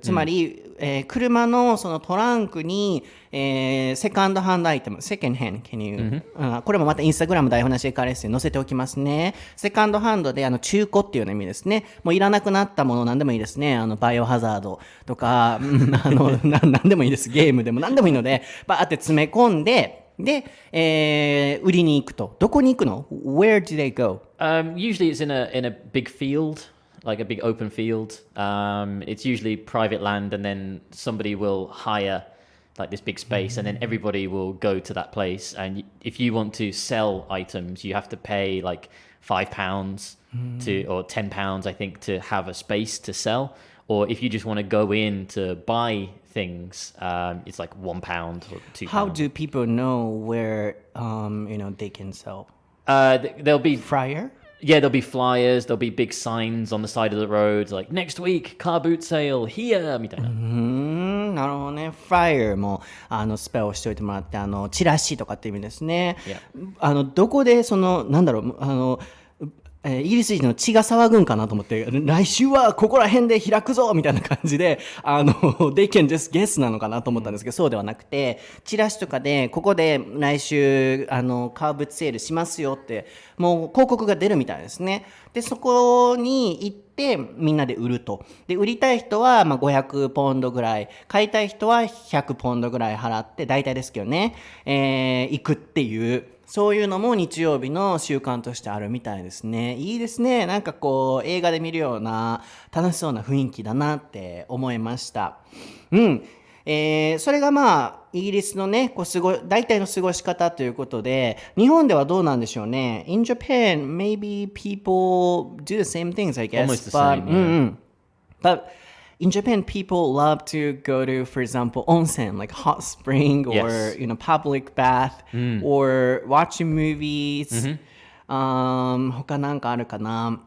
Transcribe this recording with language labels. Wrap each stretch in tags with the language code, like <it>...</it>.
<ja>つまり、車のそのトランクに、セカンドハンドアイテム、セカンドハンド、</ja> <en>can you、</en> <ja>これもまたインスタグラム台本なし英会話レッスンに載せておきますね。セカンドハンドで中古っていうような意味ですね。もういらなくなったもの何でもいいですね。バイオハザードとか、何でもいいです。ゲームでも何でもいいので、バーって詰め込んで、で、売りに行くと。どこに行くの？</ja> <en>Where do they go? Usually it's in a big field, like a big open field. It's usually private land, and then somebody will hire like this big space, and then everybody will go to that place. And if you want to sell items, you have to pay like £5 to or £10, I think, to have a space to sell. Or if you just want to go in to buy things, it's like £1 or £2. How do people know where they can sell? There'll be Flyer? Yeah, there'll be flyers, there'll be big signs on the side of the road, like next week car boot sale here みたいな。</en> <ja>なるほどね。 Flyer もスペルをしておいてもらって、チラシとかって意味ですね。どこでなんだろう、イギリス人の血が騒ぐんかなと思って、来週はここら辺で開くぞみたいな感じで、</ja> <en>they can just guess</en> <ja>なのかなと思ったんですけど、そうではなくて、チラシとかで、ここで来週、カーブセールしますよって、もう広告が出るみたいですね。で、そこに行って、みんなで売ると。で、売りたい人は、500ポンドぐらい、買いたい人は100ポンドぐらい払って、大体ですけどね、行くっていう、そういうのも日曜日の習慣としてあるみたいですね。いいですね。なんかこう、映画で見るような楽しそうな雰囲気だなって思いました。それがイギリスのね、大体の過ごし方ということで、日本ではどうなんでしょうね。</ja> <en>In Japan, maybe people do the same things, I guess. Almost the same, yeah. But in Japan, people love to go to, for example, onsen, like hot spring or, Yes. Public bath, or watching movies.</en> <ja>他なんかあるかな?</ja>